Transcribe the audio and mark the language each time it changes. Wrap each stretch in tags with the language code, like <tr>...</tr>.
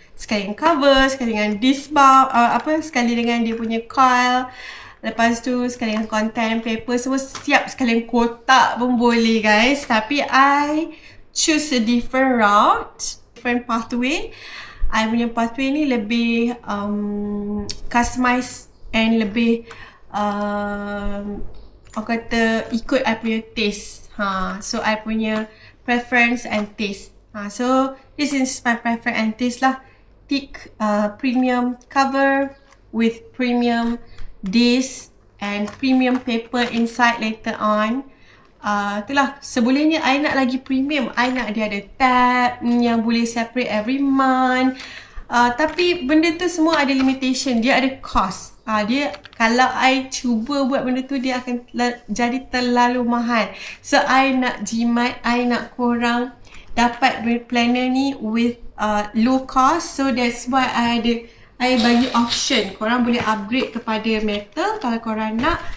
<ms>Sekali dengan cover, sekali dengan disc bar, sekali dengan dia punya coil. Lepas tu sekali dengan content, paper, semua siap. Sekali dengan kotak pun boleh guys.</ms> <en>Tapi I choose a different route, different pathway.</en> <ms>I punya pathway ni lebih customize and lebih orang kata ikut I punya taste.</ms> <en>So I punya preference and taste. So this is my preference and taste lah. Thick premium cover with premium disc and premium paper inside later on.</en> <ms>Itulah, sebolehnya I nak lagi premium. I nak dia ada tab yang boleh</ms> <en>separate every month.</en> <ms>Tapi benda tu semua ada limitation. Dia ada cost. Dia kalau I cuba buat benda tu, dia akan jadi terlalu mahal. So I nak jimat, I nak korang dapat planner ni</ms> <en>with low cost. So that's why I bagi option.</en> <ms>Korang boleh upgrade kepada metal kalau korang nak.</ms>